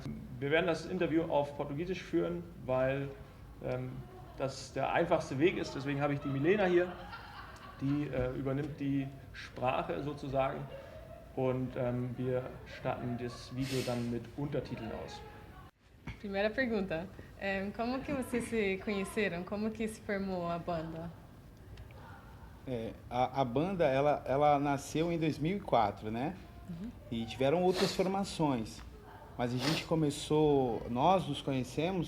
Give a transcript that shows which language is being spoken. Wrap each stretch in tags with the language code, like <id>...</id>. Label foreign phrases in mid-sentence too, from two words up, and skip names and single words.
<de>Wir werden das Interview auf Portugiesisch führen, weil das der einfachste Weg ist. Deswegen habe ich die Milena hier, die übernimmt die Sprache sozusagen. Und wir starten das Video dann mit Untertiteln aus.</de> <pt>Primeira pergunta, como que vocês se conheceram? Como que se formou a banda? A banda, ela nasceu em 2004, né? E tiveram outras formações. Mas a gente começou, nós nos conhecemos.</pt>